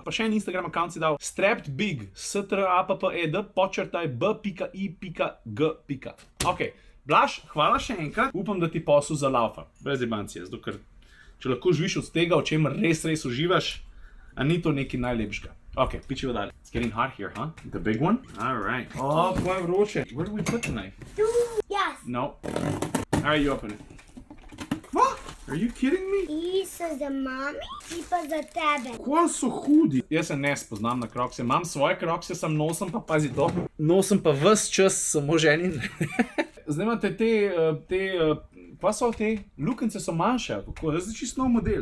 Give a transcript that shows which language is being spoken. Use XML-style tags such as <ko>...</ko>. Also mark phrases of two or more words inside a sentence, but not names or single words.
<sl>Pa še en Instagram account si dal strappedbig, strapped_b.i.g. Ok, Blaž, hvala še enkrat. Upam, da ti posel zalaufa. Brez jebancije, zato ker če lahko živiš od tega, o čemer res uživaš, a ni to nekaj najlepšega. Ok, pičivo dalje.</sl> <en>It's getting hot here, huh? The big one? Alright.</en> <sl>Kaj vroče.</sl> <en>Where do we put the knife? Yes. No. Alright, you open it. What? Are you kidding me?</en> <sl>Ti so za mami, ti pa za tebe. Kaj so hudi? Jaz se ne spoznam na krokse. Imam svoje krokse, sam nosim pa, pazi to, nosim pa ves čas samo ženin. Zdaj imate Kva so te? Lukence so manjše, kako? Zdaj čisto nov model.</sl>